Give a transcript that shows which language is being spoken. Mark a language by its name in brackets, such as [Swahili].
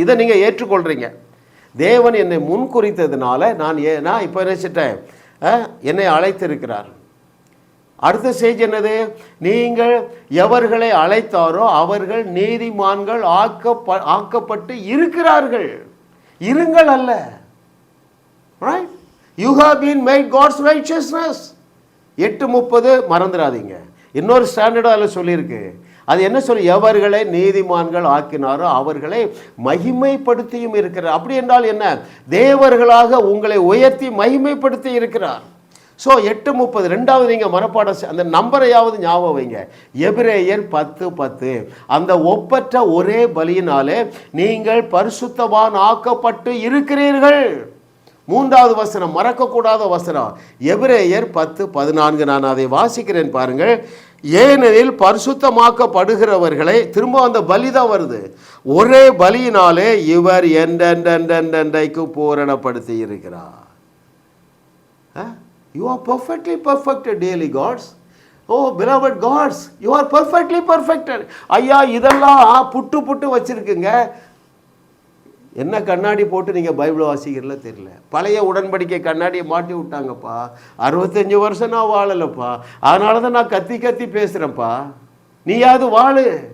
[Tamil] இதை நீங்கள் ஏற்றுக்கொள்கிறீங்க. தேவன் என்னை முன்குறித்ததுனால நான் இப்போ நினைச்சிட்டேன், என்னை அழைத்திருக்கிறார். அடுத்த செய்தி என்னது? நீங்கள் எவர்களை அழைத்தாரோ அவர்கள் நீதிமான்கள் ஆக்கப்பட்டு இருக்கிறார்கள். இருங்கள் அல்ல. Right? [English] You have been made God's righteousness. [Tamil] 8:30 மறந்துடாதீங்க. இன்னொரு ஸ்டாண்டர்டும் அதில் சொல்லியிருக்கு. அது என்ன சொல்லி? எவர்களை நீதிமான்கள் ஆக்கினாரோ அவர்களை மகிமைப்படுத்தியும் இருக்கிறார். அப்படி என்றால் என்ன? தேவர்களாக உங்களை உயர்த்தி மகிமைப்படுத்தி இருக்கிறார். ஸோ 8:30 ரெண்டாவது நீங்கள் மனப்பாடம் அந்த நம்பரையாவது ஞாபகம் வைங்க. எபிரேயர் 10:10 அந்த ஒப்பற்ற ஒரே பலியினாலே நீங்கள் பரிசுத்தவான் ஆக்கப்பட்டு இருக்கிறீர்கள். 3வது வசனம் மறக்கக்கூடாத வசனம், எபிரேயர் 10:14. நான் அதை வாசிக்கிறேன் பாருங்கள். ஏனெனில் பரிசுத்தமாக்கப்படுகிறவர்களை, திரும்ப அந்த பலி தான் வருது, ஒரே பலியினாலே இவர் என்றென்றைக்கு பூரணப்படுத்தி இருக்கிறார். [English] You are perfectly perfected, daily gods. Oh, beloved gods, you are perfectly perfected. [Tamil] ஐயா, இதெல்லாம் புட்டு வச்சிருக்குங்க. என்ன கண்ணாடி போட்டு நீங்கள் பைபிள் வாசிக்கிறல தெரியல. பழைய உடன்படிக்கை கண்ணாடியை மாட்டி விட்டாங்கப்பா. 65 வருஷம் நான் வாழலப்பா, அதனால தான் நான் கத்தி பேசுகிறேன்ப்பா. நீயாவது வாழு.